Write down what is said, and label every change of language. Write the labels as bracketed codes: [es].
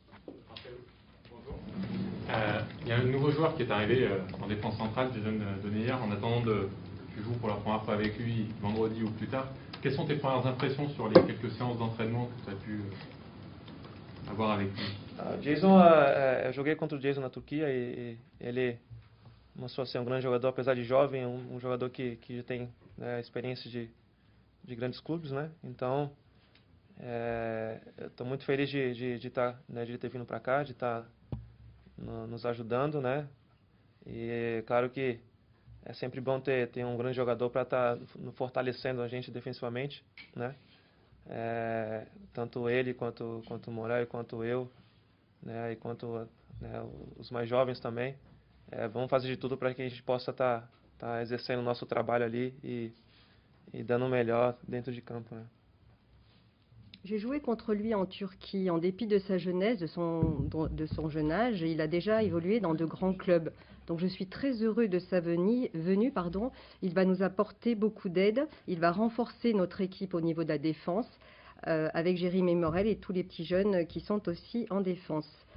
[fr] Bonjour. Il y a un nouveau joueur qui est arrivé en défense centrale, Jason Deneyer. En attendant tu joues pour la première fois avec lui vendredi ou plus tard. Quelles sont tes premières impressions sur les quelques séances d'entraînement que tu as pu avoir avec lui? [pt] Jason, eu joguei contra o Jason na Turquia e ele mostrou ser um grande jogador, apesar de jovem, um jogador que já tem experiência de grandes clubes, né? Então, eu estou muito feliz de ter vindo para cá, de estar nos ajudando, né? E claro que é sempre bom ter um grande jogador para estar fortalecendo a gente defensivamente, né? Tanto ele quanto o Morel, quanto eu, né? E quanto os mais jovens também. Vamos fazer de tudo para que a gente possa estar exercendo o nosso trabalho ali e dando o melhor dentro de campo, né? [fr] J'ai joué contre lui en Turquie. En dépit de sa jeunesse, de son jeune âge, il a déjà évolué dans de grands clubs. Donc je suis très heureux de sa venue. Il va nous apporter beaucoup d'aide. Il va renforcer notre équipe au niveau de la défense avec Jérémy Morel et tous les petits jeunes qui sont aussi en défense.